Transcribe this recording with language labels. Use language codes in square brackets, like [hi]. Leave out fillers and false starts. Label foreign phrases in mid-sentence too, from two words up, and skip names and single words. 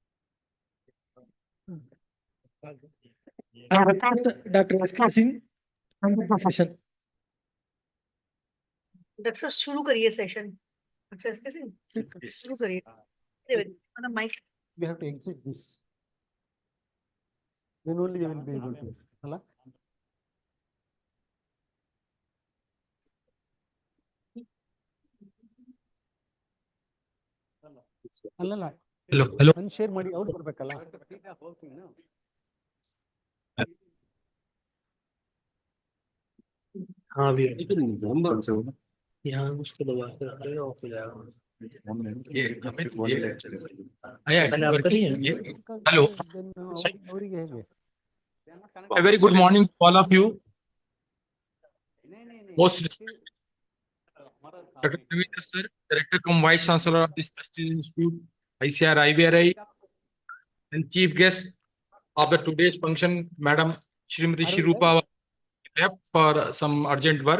[en] Dr. S.K. Singh, Session. [hi] डॉक्टर साहब शुरू करिए सेशन। अच्छा इसके से शुरू करिए। माइक [en] We have to exit this. Then only they will be able to. Hello? [kn] ಅಲ್ಲಲ್ಲ [en] Hello. [kn] ಅನ್ಶೇರ್ ಮಾಡಿ ಅವ್ರು ಬರ್ಬೇಕಲ್ಲ. [hi] हाँ भी यहाँ उसको दबा कर अरे ऑफ हो जाएगा ये हेलो [kn] ಅವರಿಗೆ ಹೇಗೆ? [en] a very good morning to all of you. Most respected Dr. Ravindra sir, Director cum Vice Chancellor of this prestigious institute, ICR IVRI, and chief guest of the today's function, Madam Shrimati Shrupa left for some urgent work.